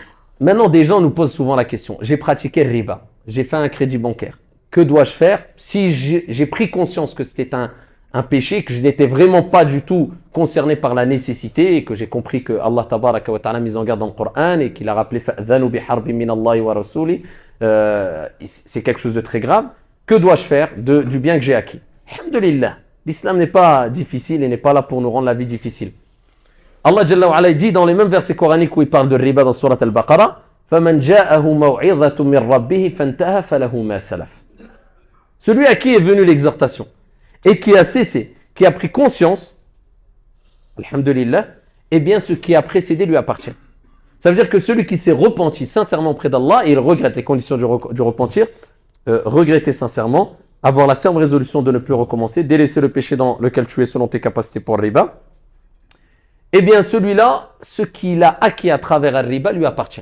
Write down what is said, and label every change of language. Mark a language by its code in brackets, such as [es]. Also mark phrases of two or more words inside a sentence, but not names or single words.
[fr] Maintenant, des gens nous posent souvent la question. J'ai pratiqué le riba, j'ai fait un crédit bancaire. Que dois-je faire si j'ai pris conscience que c'était un péché, que je n'étais vraiment pas du tout concerné par la nécessité et que j'ai compris que Allah [ar] تبارك وتعالى [fr] a mis en garde dans le Coran et qu'il a rappelé [ar] فأذنوا بحرب من الله ورسوله, [fr] c'est quelque chose de très grave. Que dois-je faire du bien que j'ai acquis? Alhamdulillah, l'islam n'est pas difficile et n'est pas là pour nous rendre la vie difficile. Allah [ar] جل وعلا [fr] dit dans les mêmes versets coraniques où il parle de riba dans Surat Al-Baqarah, [ar] فَمَنْ جَاءَهُ مَوْعِظَةٌ مِّن رَبِّهِ فَانْتَهَى فَلَهُ مَا سَلَفَ. [fr] Celui à qui est venue l'exhortation et qui a cessé, qui a pris conscience, alhamdulillah, eh bien ce qui a précédé lui appartient. Ça veut dire que celui qui s'est repenti sincèrement près d'Allah et il regrette les conditions du repentir, regretter sincèrement, avoir la ferme résolution de ne plus recommencer, délaisser le péché dans lequel tu es selon tes capacités pour le riba, eh bien celui-là, ce qu'il a acquis à travers le riba lui appartient.